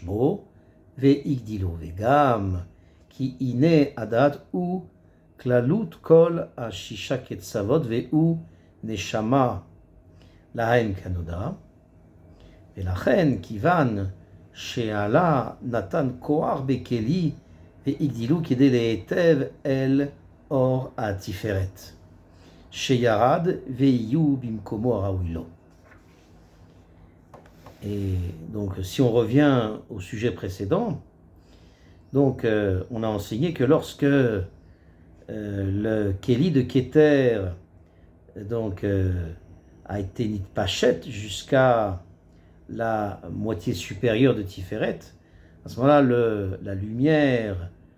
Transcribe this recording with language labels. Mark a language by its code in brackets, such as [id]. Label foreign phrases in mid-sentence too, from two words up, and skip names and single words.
[he] בו והגדילו, וגם כי הנה הדעת הוא כללות כל השישה קצוות והוא נשמה להן כנודע, ולכן כיוון שעלה נתן כוח בכלי והגדילו כדי להיטב אל אור התפארת שירד ויהיו במקומו הראוי לו. [fr] Et donc, si on revient au sujet précédent, donc on a enseigné que lorsque le Kéli de Keter donc a été nitpachet jusqu'à la moitié supérieure de Tiferet, à ce moment-là, la lumière